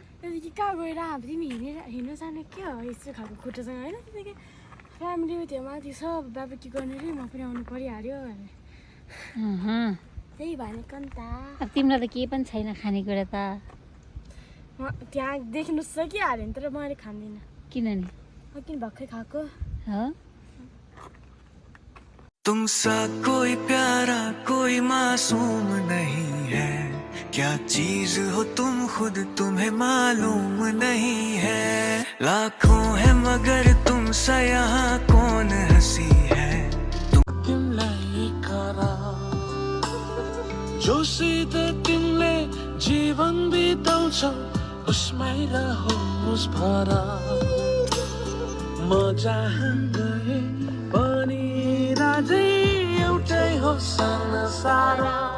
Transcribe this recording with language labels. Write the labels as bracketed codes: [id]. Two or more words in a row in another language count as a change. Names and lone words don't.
[ne] त्यहाँदेखि कहाँ गएर अब तिमी हिँड्नु जाने के हो यस्तो खालको खुट्टासँग होइन त्यहाँदेखि फ्यामिली त्यो माथि सब बाबा के गर्ने रे म पनि आउनु परिहाल्यो भने त्यही भनेको नि त अब तिमीलाई त केही पनि छैन खानेकुरा त त्यहाँ देख्नु सकिहाल्यो नि तर मैले खाँदिनँ किनभने किन भर्खरै खाएको हो [hi] तुमसा कोई प्यारा कोई मासूम नहीं है क्या चीज हो तुम खुद तुम्हें मालूम नहीं है लाखों है मगर तुमसा यहाँ कौन हंसी है [ne] तिमलाई करा जोसित तिमले जीवन बिताउँछौ उसमै रहोस् भरा म जहाँ गए पनि राजै एउटै हो संसार